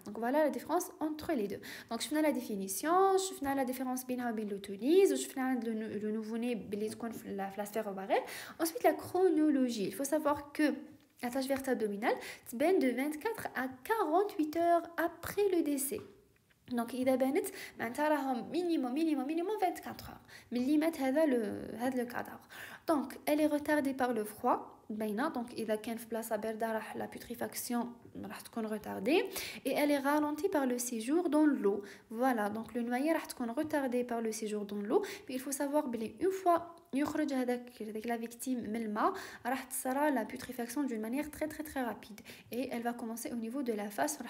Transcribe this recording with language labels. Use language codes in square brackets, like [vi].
[fr] Donc voilà la différence entre les deux. Donc je fais la définition, je fais la différence entre l'autolyse, je fais le nouveau-né la sphère ovarienne. Ensuite la chronologie. Il faut savoir que la tache verte abdominale se baigne de 24 à 48 heures après le décès. [ar] Donc إذا بانت معناتها راهم [fr] minimum 24 heures [ar] ملي مات هذا [fr] le cadavre. Donc elle est retardée par le froid باينه. Donc [ar] إذا كان في بلاصه بارده راح [fr] la putréfaction [ar] راح تكون [fr] retardée et elle est ralentie par le séjour dans l'eau. Voilà, donc le noyé [ar] راح تكون [fr] retardé par le séjour dans l'eau. Mais il faut savoir [ar] بلي [fr] une fois [ar] يخرج هذاك [fr] la victime [ar] من الماء راح تصرى [fr] la putréfaction d'une manière très rapide et elle va commencer au niveau de la face.